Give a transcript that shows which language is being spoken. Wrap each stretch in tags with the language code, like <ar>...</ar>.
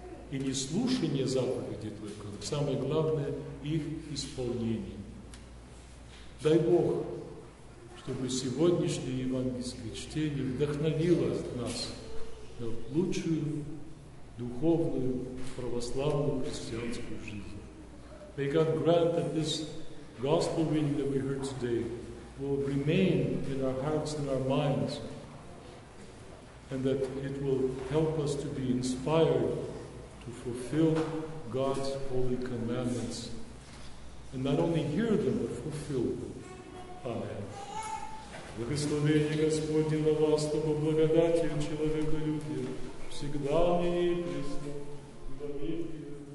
<ru>И не слушание заповедей только, но самое главное — их исполнение. Дай Бог, чтобы сегодняшнее евангельское чтение вдохновило нас на лучшую духовную православную христианскую жизнь.</ru> <en>May God grant that this gospel reading that we heard today will remain in our hearts and our minds, and that it will help us to be inspired to fulfill God's holy commandments, and not only hear them, but fulfill them. Amen.</en> <ru>Благословение Господне на вас, по благодати человеколюбия, всегда ныне и присно, и во веки.</ru>